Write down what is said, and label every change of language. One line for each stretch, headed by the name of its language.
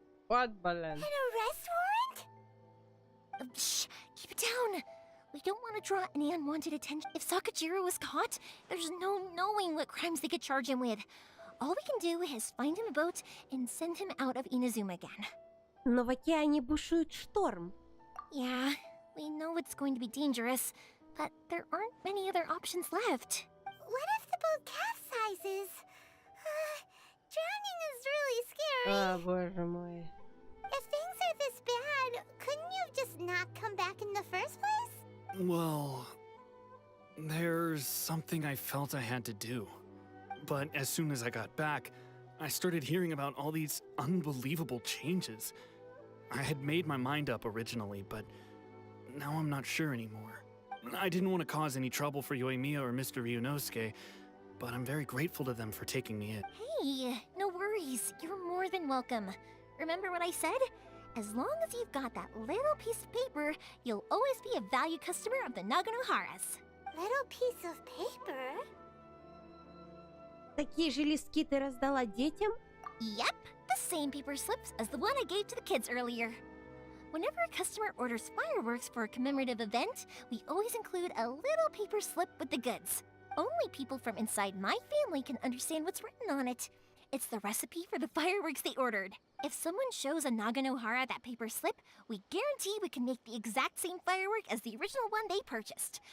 Russian: Вот, блин.
English: An arrest warrant? Shh, keep it down. We don't want to draw any unwanted attention. If Sakujiro was caught, there's no knowing what crimes they could charge him with. All we can do is find him a boat and send him out of Inazuma again.
Russian: Но в океане бушует шторм.
English: Yeah, we know it's going to be dangerous, but there aren't many other options left. What if the boat capsizes? Drowning is really scary.
Russian: А, боже мой.
English: If things are this bad, couldn't you have just not come back in the first place? Well, there's something I felt I had to do. But as soon as I got back, I started hearing about all these unbelievable changes. I had made my mind up originally, but now I'm not sure anymore. I didn't want to cause any trouble for Yoimiya or Mr. Ryunosuke, but I'm very grateful to them for taking me in. Hey, no worries. You're more than welcome. Remember what I said? As long as you've got that little piece of paper, you'll always be a valued customer of the Naganoharas. Little piece of paper?
Russian: Такие же листки ты раздала детям?
English: Yep, the same paper slips as the one I gave to the kids earlier. Whenever a customer orders fireworks for a commemorative event, we always include a little paper slip with the goods. Only people from inside my family can understand what's written on it. It's the recipe for the fireworks they ordered. If someone shows a Naganohara that paper slip, we guarantee we can make the exact same firework as the original one they purchased.